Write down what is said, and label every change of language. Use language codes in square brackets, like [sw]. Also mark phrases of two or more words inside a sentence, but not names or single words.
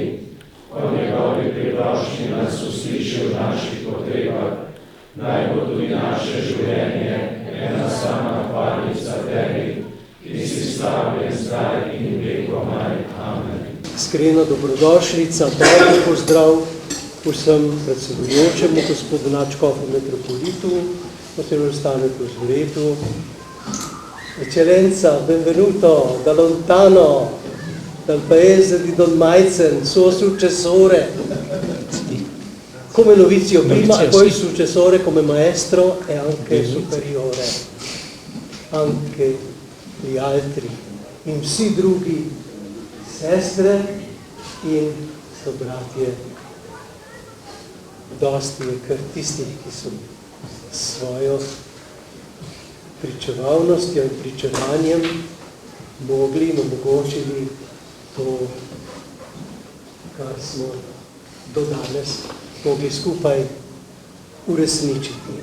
[sl] Po njegovi priprošnji nas usliši v naših potrebah, naj bo tudi naše življenje ena sama hvalnica tebi, ki si slavljen zdaj in vekomaj. Amen. Iskrena dobrodošlica, dobro pozdrav vsem predsedujočemu, gospodu nadškofu metropolitu, potem ostane pozvoretu. [it] Eccellenza, benvenuto da lontano, dal paese di Don Maizen, suo successore, come novizio prima e poi successore come maestro e anche superiore. anche gli altri [sl] in vsi drugi, sestre in sobratje. Dosti je kar tistih, ki so svojo pričevalnostjo in pričevanjem mogli in omogočili to, kar smo do danes mogli skupaj uresničiti.